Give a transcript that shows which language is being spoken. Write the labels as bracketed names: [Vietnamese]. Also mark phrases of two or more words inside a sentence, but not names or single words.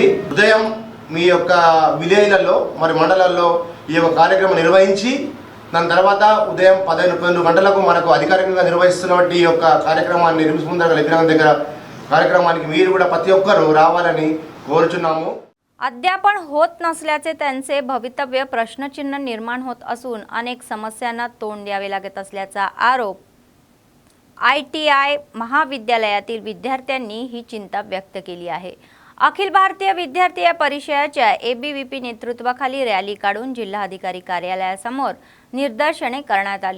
[Telugu] ఉదయం మీ యొక్క విలేజ్లలో మరి మండలాల్లో ఈ యొక్క కార్యక్రమం నిర్వహించి దాని తర్వాత ఉదయం 11 గంటలకు మనకు అధికారికంగా నిర్వహిస్తున్నటువంటి ఈ యొక్క కార్యక్రమాన్ని రిమ్స్ ముందర విగ్రహం దగ్గర कार्यक्रमाనికి మీరు కూడా ప్రతి ఒక్కరు రావాలని కోరుచున్నాము. [Marathi] अद्यापन होत नसल्याचे त्यांचे भवितव्य प्रश्नचिन्ह निर्माण होत असून अनेक समस्यांना तोंड द्यावे लागत असल्याचा आरोप ITI महाविद्यालयातील विद्यार्थ्यांनी ही चिंता व्यक्त केली आहे. अखिल भारतीय विद्यार्थी परिषदेच्या ABVP नेतृत्वाखाली रॅली काढून जिल्हाधिकारी कार्यालयासमोर निदर्शने करण्यात आली.